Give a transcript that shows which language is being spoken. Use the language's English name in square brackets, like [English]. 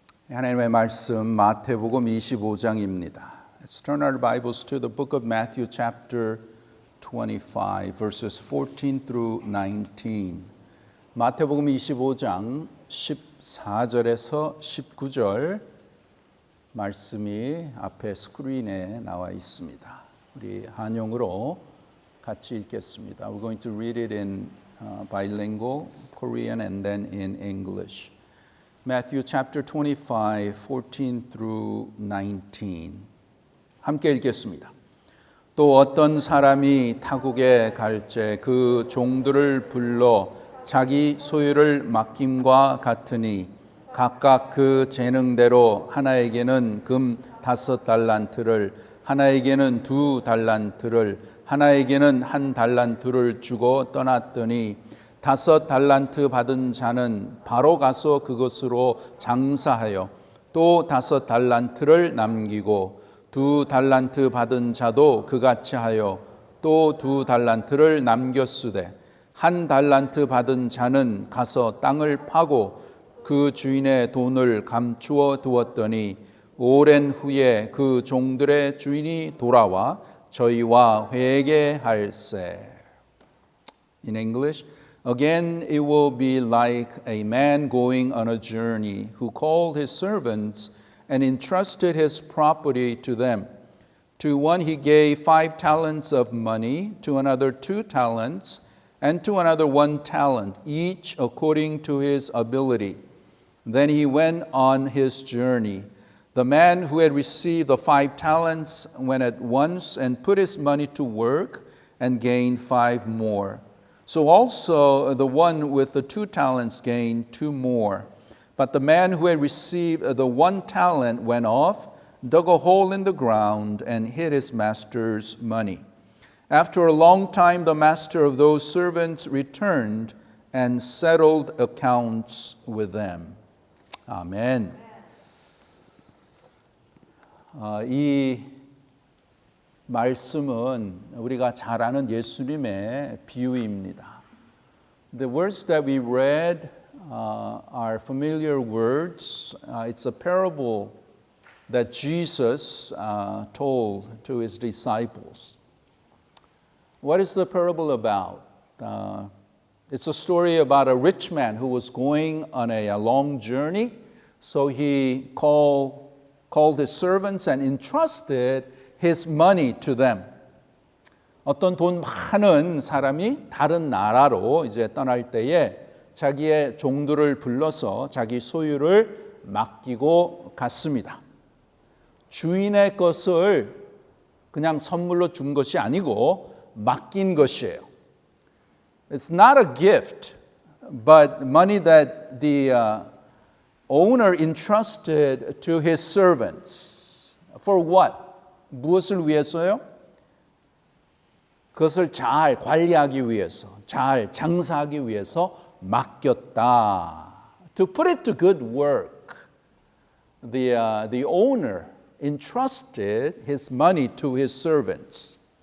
[Korean] 하나님의 말씀 마태복음 25장입니다. [English] Let's turn our Bibles to the book of Matthew chapter 25 verses 14 through 19. [Korean] 마태복음 25장 14절에서 19절 말씀이 앞에 스크린에 나와 있습니다. 우리 한영으로 같이 읽겠습니다. [English] We're going to read it in bilingual Korean and then in English. Matthew chapter 25, 14 through 19. [Korean] 함께 읽겠습니다. 또 어떤 사람이 타국에 갈새 그 종들을 불러 자기 소유를 맡김과 같으니 각각 그 재능대로 하나에게는 금 5달란트를 하나에게는 2달란트를 하나에게는 1달란트를 주고 떠났더니 5달란트 받은 자는 바로 가서 그것으로 장사하여 또 5달란트를 남기고 2달란트 받은 자도 그같이 하여 또 2달란트를 남겼으되 1달란트 받은 자는 가서 땅을 파고 그 주인의 돈을 감추어 두었더니 오랜 후에 그 종들의 주인이 돌아와 저희와 회개할세. [English] In English, again it will be like a man going on a journey who called his servants and entrusted his property to them. To one he gave 5 talents of money, to another 2 talents, and to another 1 talent, each according to his ability. Then he went on his journey. The man who had received the 5 talents went at once and put his money to work and gained 5 more. So also the one with the 2 talents gained 2 more. But the man who had received the 1 talent went off, dug a hole in the ground, and hid his master's money. After a long time, the master of those servants returned and settled accounts with them. [Korean] 아멘. 이 말씀은 우리가 잘 아는 예수님의 비유입니다. [English] The words that we read are familiar words. It's a parable that Jesus told to his disciples. What is the parable about? It's a story about a rich man who was going on a long journey. So he called his servants and entrusted his money to them. [Korean] 어떤 돈 많은 사람이 다른 나라로 이제 떠날 때에 자기의 종들을 불러서 자기 소유를 맡기고 갔습니다. 주인의 것을 그냥 선물로 준 것이 아니고 맡긴 것이에요. [English] It's not a gift, but money that the owner entrusted to his servants. For what? [Korean] 무엇을 위해서요? 그것을 잘 관리하기 위해서, 잘 장사하기 위해서 맡겼다. [English] To put it to good work, the owner entrusted his money to his servants.